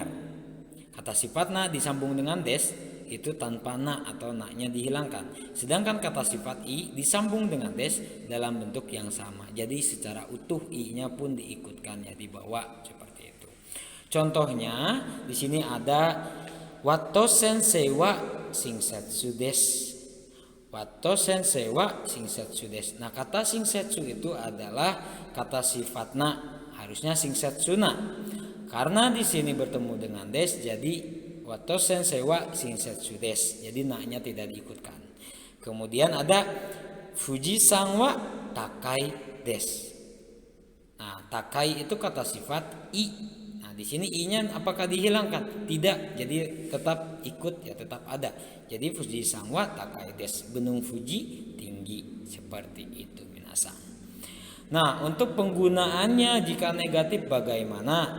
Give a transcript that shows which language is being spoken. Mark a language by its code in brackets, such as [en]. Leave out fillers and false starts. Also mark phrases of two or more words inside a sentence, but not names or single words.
[id] Kata sifat na disambung dengan des itu tanpa na atau na-nya dihilangkan. Sedangkan kata sifat i disambung dengan des dalam bentuk yang sama. Jadi secara utuh i-nya pun diikutkan ya, dibawa seperti itu. Contohnya di sini ada [ja] ワット先生は親切です. ワット先生は親切です. [id] Nah, kata singsetsu itu adalah kata sifat na, harusnya [ja] 親切な. [id] Karena di sini bertemu dengan des, jadi [ja] ワット先生は親切です. [id] Jadi na-nya tidak diikutkan. Kemudian ada [ja] 富士山は高いです. [id] Nah, takai itu kata sifat i. Di sini i-nya apakah dihilangkan? Tidak, jadi tetap ikut ya, tetap ada. Jadi [ja] 富士山は高いです, [id] gunung Fuji tinggi, seperti itu minasang. Nah, untuk penggunaannya jika negatif bagaimana?